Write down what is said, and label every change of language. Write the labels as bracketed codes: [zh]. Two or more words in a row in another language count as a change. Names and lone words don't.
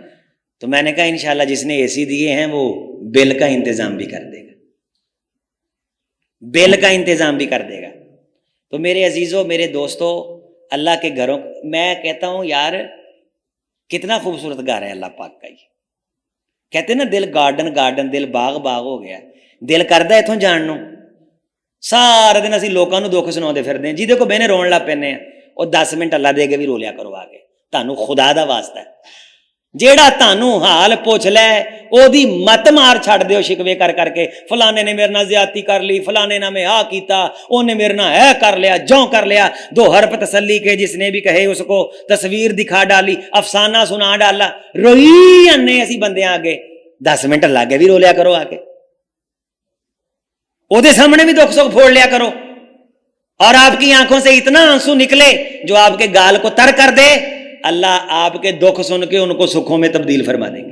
[ur] تو میں نے کہا انشاءاللہ جس نے AC دیے ہیں وہ بل کا انتظام بھی کر دے گا، بل کا انتظام بھی کر دے گا. تو میرے عزیزوں، میرے دوستوں، اللہ کے گھروں میں کہتا ہوں یار کتنا خوبصورت گھر ہے اللہ پاک کا. ہی کہتے نا دل [en] garden garden, [ur] دل باغ باغ ہو گیا. [pa] دل کردا اتوں جان نو. سارا دن اسی لوکاں نوں دکھ سناؤندے پھردے ہیں، جی دیکھو بہنے رون لگ پینے ہیں، اور 10 منٹ اللہ دے کے بھی رو لیا کرو آ کے، تانوں خدا دا واسطہ ہے، جیڑا تانوں حال پوچھ لے او دی مت مار چھڑ دیو شکوے کر کر کے، فلانے نے میرے نال زیادتی کر لی، فلانے نے میں آ کیتا، اونے میرے نال اے کر لیا، جوں کر لیا، [ur] 2 حرف تسلی کے جس نے بھی کہے اس کو تصویر دکھا ڈالی، افسانہ سنا ڈالا، [pa] روئی انے اسی بندے آگے 10 منٹ اللہ کے بھی رو لیا کرو آ کے، او دے سامنے بھی دکھ سکھ پھوڑ لیا کرو، [ur] اور آپ کی آنکھوں سے اتنا آنسو نکلے جو آپ کے گال کو تر کر دے، اللہ آپ کے دکھ سن کے ان کو سکھوں میں تبدیل فرما دیں گے۔